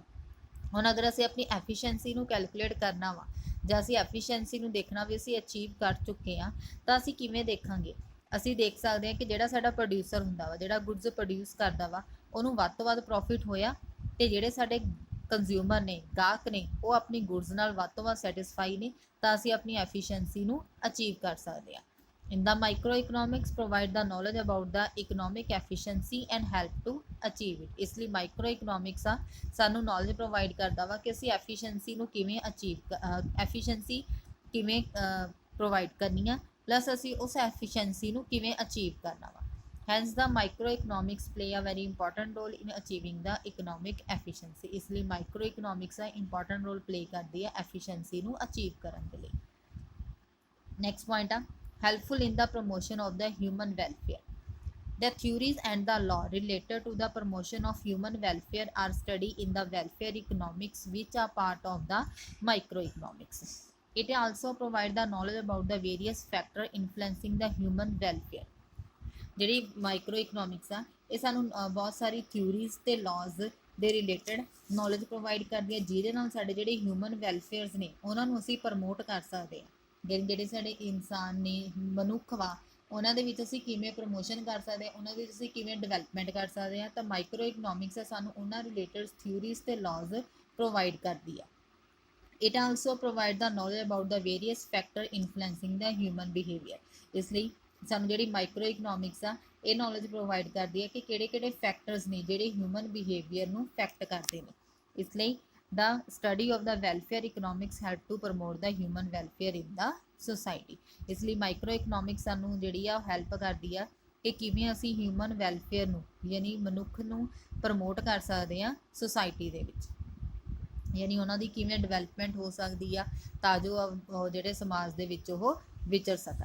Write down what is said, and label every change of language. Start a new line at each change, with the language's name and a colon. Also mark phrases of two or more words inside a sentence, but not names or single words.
Punjabi: ਹੁਣ ਅਗਰ ਅਸੀਂ ਆਪਣੀ ਐਫੀਸ਼ੀਐਂਸੀ ਨੂੰ ਕੈਲਕੂਲੇਟ ਕਰਨਾ ਵਾ ਜਾਂ ਅਸੀਂ ਐਫੀਸ਼ੀਐਂਸੀ ਨੂੰ ਦੇਖਣਾ ਵੀ ਅਸੀਂ ਅਚੀਵ ਕਰ ਚੁੱਕੇ ਹਾਂ ਤਾਂ ਅਸੀਂ ਕਿਵੇਂ ਦੇਖਾਂਗੇ. ਅਸੀਂ ਦੇਖ ਸਕਦੇ ਹਾਂ ਕਿ ਜਿਹੜਾ ਸਾਡਾ ਪ੍ਰੋਡਿਊਸਰ ਹੁੰਦਾ ਵਾ, ਜਿਹੜਾ
English: goods produce
Punjabi: ਕਰਦਾ ਵਾ, ਉਹਨੂੰ ਵੱਧ ਤੋਂ ਵੱਧ ਪ੍ਰੋਫਿਟ ਹੋਇਆ ਤੇ ਜਿਹੜੇ ਸਾਡੇ ਕੰਜ਼ਿਊਮਰ ਨੇ, ਗਾਹਕ ਨੇ, ਉਹ ਆਪਣੀ ਗੁੱਡਸ ਨਾਲ ਵੱਧ ਤੋਂ ਵੱਧ ਸੈਟਿਸਫਾਈ ਨੇ ਤਾਂ ਅਸੀਂ ਆਪਣੀ ਐਫੀਸ਼ੀਐਂਸੀ ਨੂੰ ਅਚੀਵ ਕਰ ਸਕਦੇ ਹਾਂ.
English: In the microeconomics provide the knowledge about the economic efficiency and help to achieve it.
Punjabi: ਇਸ ਲਈ
English: micro economics
Punjabi: ਆ ਸਾਨੂੰ
English: knowledge provide
Punjabi: ਕਰਦਾ ਵਾ ਕਿ ਅਸੀਂ ਐਫੀਸ਼ੀਐਂਸੀ ਨੂੰ ਕਿਵੇਂ ਐਫੀਸ਼ੀਐਂਸੀ ਕਿਵੇਂ ਪ੍ਰੋਵਾਈਡ ਕਰਨੀ ਆ, ਪਲੱਸ ਅਸੀਂ ਉਸ ਐਫੀਸ਼ੀਐਂਸੀ ਨੂੰ ਕਿਵੇਂ ਅਚੀਵ ਕਰਨਾ ਵਾ.
English: Hence the microeconomics play a very important role in achieving the economic efficiency.
Punjabi: ਇਸ ਲਈ
English: micro economics
Punjabi: ਆ
English: important role play
Punjabi: ਕਰਦੀ ਹੈ ਐਫੀਸ਼ੀਐਂਸੀ ਨੂੰ ਅਚੀਵ ਕਰਨ ਦੇ ਲਈ.
English: next point ਆ helpful in the promotion of the human welfare. The theories and the law related to the promotion of human welfare are studied in the welfare economics, which are part of the microeconomics. It also provides the knowledge about the various factors influencing the human welfare.
Punjabi: ਜਿਹੜੀ
English: micro economics
Punjabi: ਆ ਇਹ ਸਾਨੂੰ ਬਹੁਤ ਸਾਰੀ ਥਿਊਰੀਜ਼ ਤੇ ਲਾਜ਼ ਦੇ
English: related knowledge provide
Punjabi: ਕਰਦੀ ਹੈ ਜਿਹਦੇ ਨਾਲ ਸਾਡੇ ਜਿਹੜੇ
English: human welfares
Punjabi: ਨੇ ਉਹਨਾਂ ਨੂੰ ਅਸੀਂ ਪ੍ਰਮੋਟ ਕਰ ਸਕਦੇ ਹਾਂ. ਜਿਹੜੇ ਸਾਡੇ ਇਨਸਾਨ ਨੇ, ਮਨੁੱਖ ਵਾ, ਉਹਨਾਂ ਦੇ ਵਿੱਚ ਅਸੀਂ ਕਿਵੇਂ ਪ੍ਰਮੋਸ਼ਨ ਕਰ ਸਕਦੇ ਹਾਂ, ਉਹਨਾਂ ਦੇ ਵਿੱਚ ਅਸੀਂ ਕਿਵੇਂ ਡਿਵੈਲਪਮੈਂਟ ਕਰ ਸਕਦੇ ਹਾਂ. ਤਾਂ
English: micro economics
Punjabi: ਸਾਨੂੰ ਉਹਨਾਂ
English: related theories
Punjabi: ਤੇ
English: laws provide
Punjabi: ਕਰਦੀ ਆ.
English: it also provide the knowledge about the various factor influencing the human behavior.
Punjabi: ਇਸ ਲਈ ਸਾਨੂੰ ਜਿਹੜੀ
English: micro economics
Punjabi: ਆ ਇਹ
English: knowledge provide
Punjabi: ਕਰਦੀ ਹੈ ਕਿ ਕਿਹੜੇ ਕਿਹੜੇ ਫੈਕਟਰਸ ਨੇ ਜਿਹੜੇ
English: human behavior
Punjabi: ਨੂੰ ਇਫੈਕਟ ਕਰਦੇ ਨੇ. ਇਸ ਲਈ
English: the study of the welfare economics help to promote the human welfare in the society.
Punjabi: ਇਸ ਲਈ
English: micro economics
Punjabi: ਸਾਨੂੰ ਜਿਹੜੀ ਆ ਹੈਲਪ ਕਰਦੀ ਆ ਕਿ ਕਿਵੇਂ ਅਸੀਂ
English: human welfare
Punjabi: ਨੂੰ ਯਾਨੀ ਮਨੁੱਖ ਨੂੰ ਪ੍ਰਮੋਟ ਕਰ ਸਕਦੇ ਹਾਂ ਸੁਸਾਇਟੀ ਦੇ ਵਿੱਚ. ਯਾਨੀ ਉਹਨਾਂ ਦੀ ਕਿਵੇਂ ਡਿਵੈਲਪਮੈਂਟ ਹੋ ਸਕਦੀ ਆ ਤਾਂ ਜੋ ਉਹ ਜਿਹੜੇ ਸਮਾਜ ਦੇ ਵਿੱਚ ਉਹ ਵਿਚਰ ਸਕਣ।